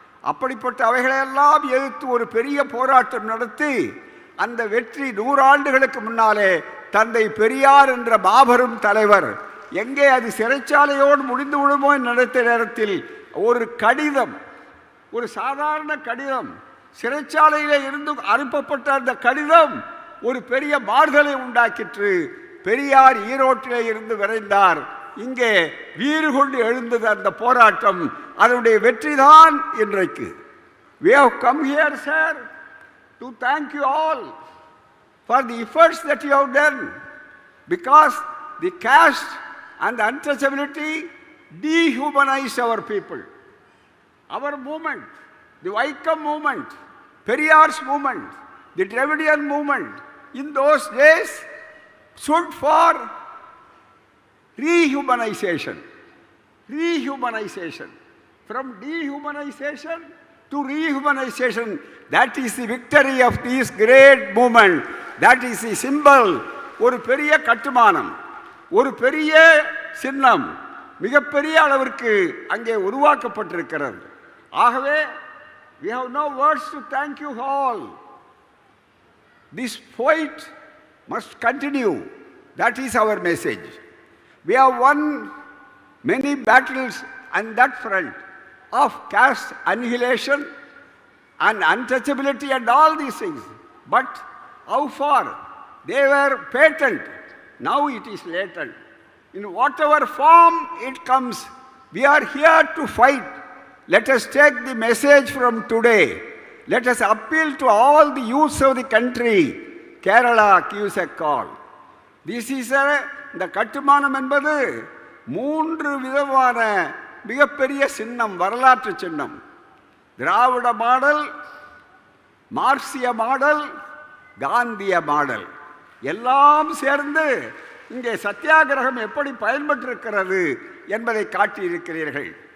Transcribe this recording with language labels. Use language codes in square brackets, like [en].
[ta] அப்படிப்பட்ட அவைகளையெல்லாம் எதிர்த்து ஒரு பெரிய போராட்டம் நடத்தி அந்த வெற்றி 100 ஆண்டுகளுக்கு முன்னாலே தந்தை பெரியார் என்ற மாபெரும் தலைவர் எங்கே அது சிறைச்சாலையோடு முடிந்து விடுமோ நடத்த நேரத்தில் ஒரு கடிதம், ஒரு சாதாரண கடிதம், சிறைச்சாலையிலே இருந்து அனுப்பப்பட்ட அந்த கடிதம் ஒரு பெரிய மாறுதலை உண்டாக்கிற்று. பெரியார் ஈரோட்டிலே இருந்து விரைந்தார். இங்கே வீறு கொண்டு எழுந்தது அந்த போராட்டம். அதனுடைய வெற்றிதான் இன்றைக்கு. [en] We have come here, sir, to thank you all for the efforts that you have done, because the caste and the untouchability dehumanized our people. Our movement, the Vaikam movement, Periyar's movement, the Dravidian movement, in those days stood for rehumanization. Rehumanization. From dehumanization to rehumanization. That is the victory of this great movement. That is the symbol. [ta] ஒரு பெரிய கட்டுமானம், ஒரு பெரிய சின்னம் மிகப்பெரிய அளவிற்கு அங்கே உருவாக்கப்பட்டிருக்கிறது. ஆகவே [en] we have no words to thank you all. This fight must continue. That is our message. We have won many battles on that front of caste annihilation and untouchability and all these things. But how far? They were patent. Now it is latent. In whatever form it comes, we are here to fight. Let us take the message from today. Let us appeal to all the youths of the country. Kerala gives a call. This is [ta] இந்த கட்டுமானம் என்பது 3 விதமான மிகப்பெரிய சின்னம், வரலாற்று சின்னம். திராவிட model, மார்க்சிய model, காந்திய மாடல் எல்லாம் சேர்ந்து இங்கே சத்தியாகிரகம் எப்படி பயன்பட்டிருக்கிறது என்பதை காட்டியிருக்கிறீர்கள்.